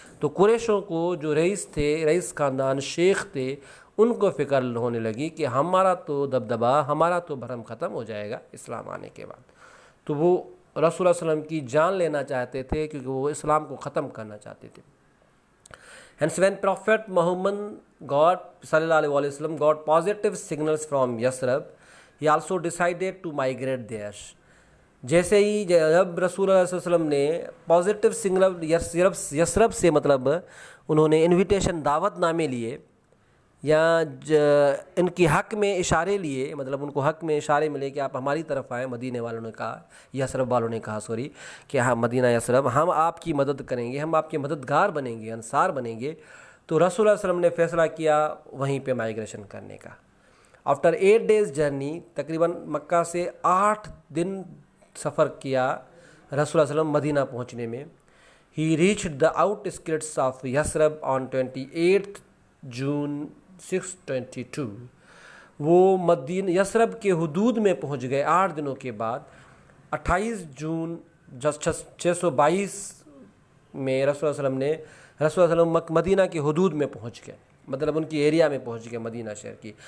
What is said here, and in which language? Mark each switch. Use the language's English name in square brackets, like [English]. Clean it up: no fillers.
[Urdu] تو قریشوں کو جو رئیس تھے, رئیس خاندان شیخ تھے, ان کو فکر ہونے لگی کہ ہمارا تو دبدبہ ہمارا تو بھرم ختم ہو جائے گا اسلام آنے کے بعد. تو وہ رسول اللہ صلی اللہ علیہ وسلم کی جان لینا چاہتے تھے کیونکہ وہ اسلام کو ختم کرنا چاہتے تھے. [English] Hence when Prophet Muhammad صلی اللہ علیہ وسلم got positive signals from Yathrib, he also decided to migrate there. [Urdu] جیسے ہی جب رسول اللہ صلی اللہ علیہ وسلم نے پازیٹیو سگنل یثرب سے مطلب انہوں نے انویٹیشن دعوت نامے لیے یا ان کی حق میں اشارے لیے, مطلب ان کو حق میں اشارے ملے کہ آپ ہماری طرف آئیں, مدینے والوں نے کہا, یثرب والوں نے کہا کہ ہاں مدینہ یثرب ہم آپ کی مدد کریں گے, ہم آپ کے مددگار بنیں گے, انصار بنیں گے. تو رسول اللہ صلی اللہ علیہ وسلم نے فیصلہ کیا وہیں پہ مائیگریشن کرنے کا. [English] after 8 days journey, [Urdu] تقریباً مکہ سے 8 دن سفر کیا رسول اللہ علیہ وسلم مدینہ پہنچنے میں. [English] He reached the outskirts of Yathrib on 28 June 622. [Urdu] وہ مدینہ یثرب کے حدود میں پہنچ گئے 8 دنوں کے بعد. 28 جون 622 میں رسول اللہ علیہ وسلم مدینہ کے حدود میں پہنچ گئے, مطلب ان کی ایریا میں پہنچ گئے مدینہ شہر کی.